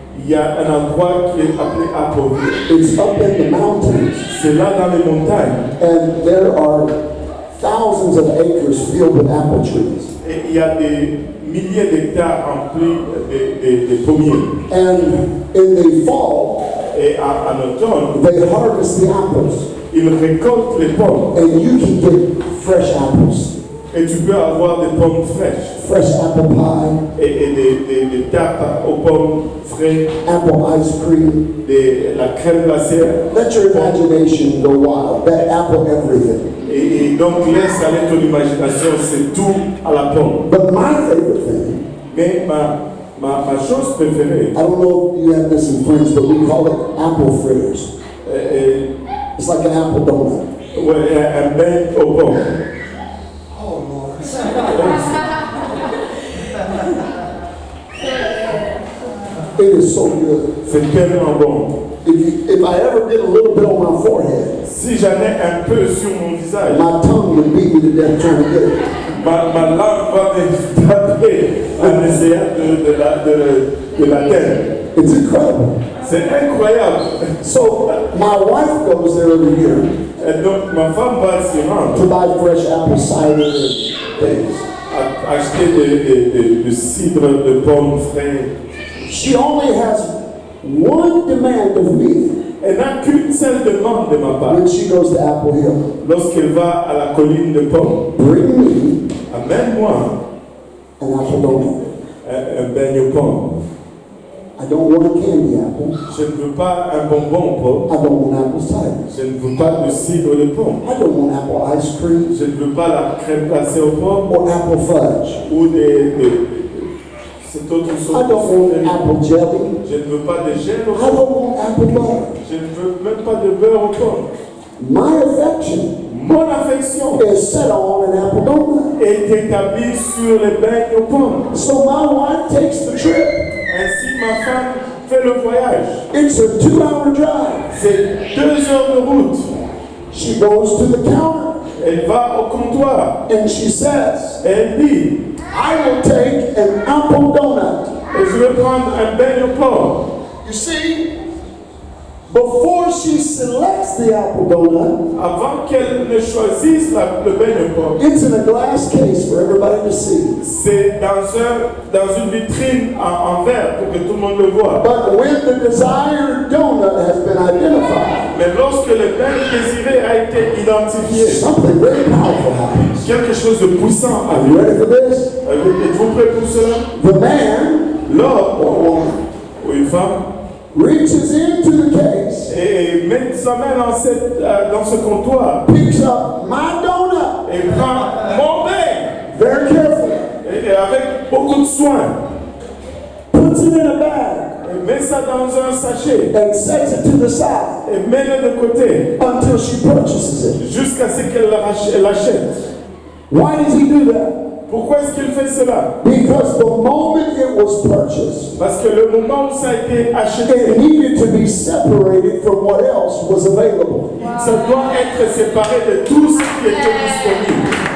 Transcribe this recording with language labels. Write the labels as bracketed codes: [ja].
[fr] il y a un endroit qui est appelé Apple Hill. [en] It's up in the mountains, [fr] C'est là dans les montagnes. [en] and there are thousands of acres filled with apple trees. [fr] Et il y a des milliers d'hectares remplis de pommiers. [en] And in the fall, [fr] Et en automne, [en] they harvest the apples, [fr] ils récoltent les pommes. [en] and you can get fresh apples. [fr] Et tu peux avoir des pommes fraîches [en] fresh apple pie, [fr] et des tartes aux pommes frais, [en] apple ice cream. [fr] la crème glacée. [en] Let your imagination go wild. That apple everything. [fr] Et donc laisse aller ton imagination, c'est tout à la pomme. [en] But my favorite thing, [fr] Mais ma chose préférée, [en] I don't know if you have this in France, but we call it apple fritters. It's like an apple donut. [fr] ouais, un bain aux pommes. [en] Oh Lord. It is so good. [fr] C'est tellement bon. [en] If I ever get a little bit on my forehead, [fr] Si j'en ai un peu sur mon visage, [en] my tongue would beat me to death trying to get it. [fr] ma langue va me taper en essayant de l'atteindre. [en] It's incredible. [fr] C'est incroyable. [en] So my wife goes there every year [fr] Et donc ma femme va s'y rendre [en] to buy fresh apple cider and things. [fr] à acheter du cidre de pommes frais. [en] She only has one demand of me [fr] Elle n'a qu'une seule demande de ma part. [en] when she goes to Apple Hill. [fr] Lorsqu'elle va à la colline de pommes, [en] Bring me [fr] amène-moi [en] an apple donut. [fr] un beignet aux pommes. [en] I don't want a candy apple. [fr] Je ne veux pas un bonbon aux pommes. [en] I don't want apple cider. [fr] Je ne veux pas de cidre de pommes. [en] I don't want apple ice cream [fr] Je ne veux pas la crème glacée aux pommes [en] or apple fudge. [fr] ou cette autre chose. [en] I don't want apple jelly. [fr] Je ne veux pas de gel aux [en] I [fr] pommes. [en] don't want apple butter. [fr] Je ne veux même pas de beurre aux pommes. [en] My affection [fr] Mon affection [en] is set on an apple donut. [fr] est établie sur les beignes aux pommes. [en] So my wife takes the trip. [fr] Ainsi, ma femme fait le voyage. [en] It's a 2-hour drive. [fr] C'est 2 heures de route. [en] She goes to the counter [fr] Elle va au comptoir [en] and she says, [fr] et elle dit, [en] I will take an apple donut. [fr] et je vais prendre un beignet aux pommes. [en] You see, before she selects the apple donut, [fr] Avant qu'elle ne choisisse le beignet aux pommes, [en] it's in a glass case for everybody to see. [fr] c'est dans une vitrine en verre pour que tout le monde le voit. [en] But when the desired donut has been identified, [fr] Mais lorsque le beignet désiré a été identifié, [en] something very powerful happens. [fr] quelque chose de puissant [en] Are you ready for this? [fr] Êtes-vous prêts pour cela? [en] The man [fr] L'homme [en] or woman [fr] ou une femme [en] reaches into the case, [fr] et met sa main dans ce comptoir [en] picks up my donut [fr] et prend mon beignet [en] very carefully, [fr] et avec beaucoup de soin [en] puts it in a bag, [fr] et met ça dans un sachet [en] and sets it to the side [fr] et met-le de côté [en] until she purchases it. [fr] jusqu'à ce qu'elle l'achète. [en] Why does he do that? [fr] Pourquoi est-ce qu'il fait cela? [en] Because the moment it was purchased, [fr] Parce que le moment où ça a été [en] it [fr] acheté, [en] needed to be separated from what else was available. [fr] ça doit être séparé de tout ce qui était disponible.